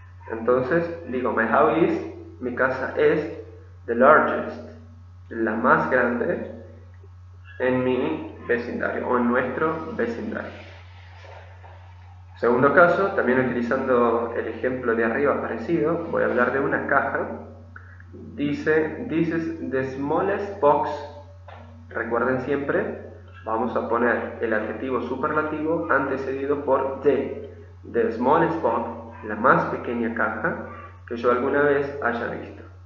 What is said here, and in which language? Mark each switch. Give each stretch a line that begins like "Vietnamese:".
Spanish: Entonces, digo,
English: my house is,
Spanish: mi casa es
English: the largest,
Spanish: la más grande en mi vecindario o en nuestro vecindario. Segundo caso, también utilizando el ejemplo de arriba parecido, voy a hablar de una caja.
English: Dice, this is the smallest box.
Spanish: Recuerden siempre, vamos a poner el adjetivo superlativo antecedido por
English: the smallest box,
Spanish: la más pequeña caja que yo alguna vez haya visto.